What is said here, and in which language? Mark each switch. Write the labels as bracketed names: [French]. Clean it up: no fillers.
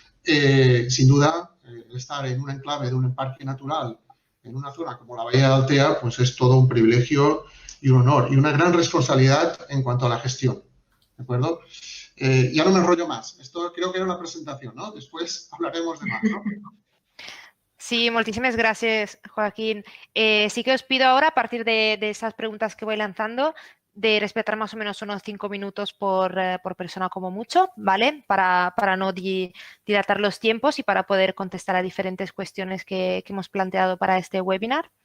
[Spanish] Sin duda, estar en un enclave de un parque natural en una zona como la Bahía de Altea, pues es todo un privilegio y un honor y una gran responsabilidad en cuanto a la gestión, ¿de acuerdo? Ya no me enrollo más. Esto creo que era una presentación, ¿no? Después hablaremos de más, ¿no? [Catalan] Sí, moltíssimes gràcies, Joaquín. [Spanish] Sí que os pido ahora, a partir de esas preguntas que voy lanzando, de respetar más o menos unos 5 minutos por persona como mucho, ¿vale? Para no dilatar los tiempos y para poder contestar a diferentes cuestiones que hemos planteado para este webinar.